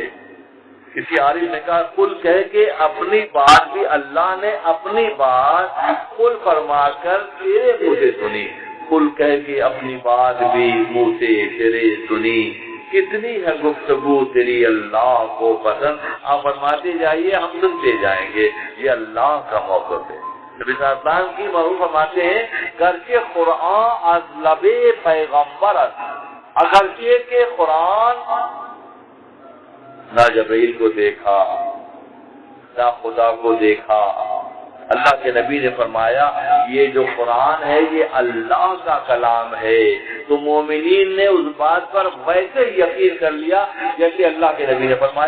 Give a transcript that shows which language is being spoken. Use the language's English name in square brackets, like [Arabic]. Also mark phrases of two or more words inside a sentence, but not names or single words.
[Urdu] کسی عارف نے کہا قل کہہ کے اپنی بات بھی اللہ نے اپنی بات قل فرما کر تیرے منہ سے سنی، قل کہہ کے اپنی بات بھی منہ سے تیرے سنی، کتنی ہے گفتگو تیری اللہ کو پسند۔ آپ فرماتے جائیے ہم سنتے جائیں گے، یہ اللہ کا موقف ہے۔ نبی صلی اللہ علیہ وسلم کی معروف فرماتے ہیں [Persian] گرچہ قرآن از لب پیغمبر است، [Urdu] اگرچہ کہ قرآن نہ جبرائیل کو دیکھا نہ خدا کو دیکھا، اللہ کے نبی نے فرمایا یہ جو قرآن ہے یہ اللہ کا کلام ہے، تو مومنین نے اس بات پر ویسے یقین کر لیا جیسے اللہ کے نبی نے فرمایا۔